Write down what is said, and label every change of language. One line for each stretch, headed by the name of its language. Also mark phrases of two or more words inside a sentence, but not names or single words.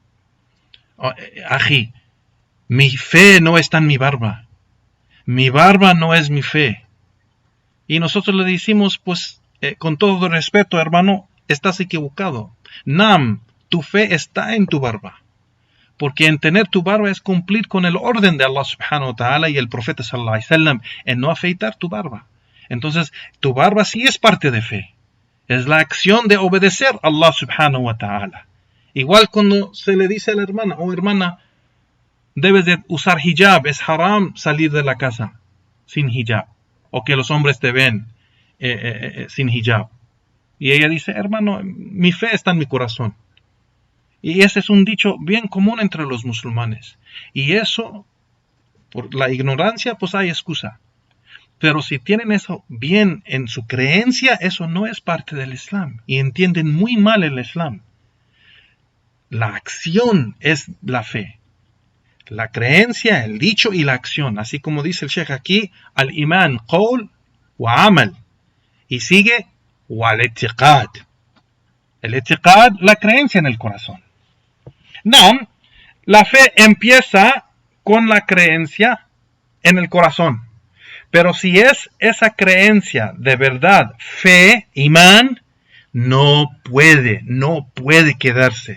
Spanish: Ají, mi fe no está en mi barba no es mi fe. Y nosotros le decimos, pues, con todo respeto, hermano, estás equivocado. Tu fe está en tu barba. Porque en tener tu barba es cumplir con el orden de Allah
Arabic: سبحانه وتعالى
Spanish: y el profeta
Arabic: صلى الله عليه وسلم
Spanish: en no afeitar tu barba. Entonces, tu barba sí es parte de fe. Es la acción de obedecer a Allah
Arabic: سبحانه وتعالى.
Spanish: Igual cuando se le dice a la hermana, hermana, debes de usar hijab, es haram salir de la casa sin hijab, o que los hombres te ven sin hijab. Y ella dice, hermano, mi fe está en mi corazón. Y ese es un dicho bien común entre los musulmanes. Y eso, por la ignorancia, pues hay excusa. Pero si tienen eso bien en su creencia, eso no es parte del Islam. Y entienden muy mal el Islam. La acción es la fe. La creencia, el dicho y la acción. Así como dice el Sheikh aquí,
Arabic: الإيمان قول وعمل.
Spanish: Y sigue, wal-itiqad. El itiqad, la creencia en el corazón. La fe empieza con la creencia en el corazón. Pero si es esa creencia de verdad, fe, imán, no puede quedarse.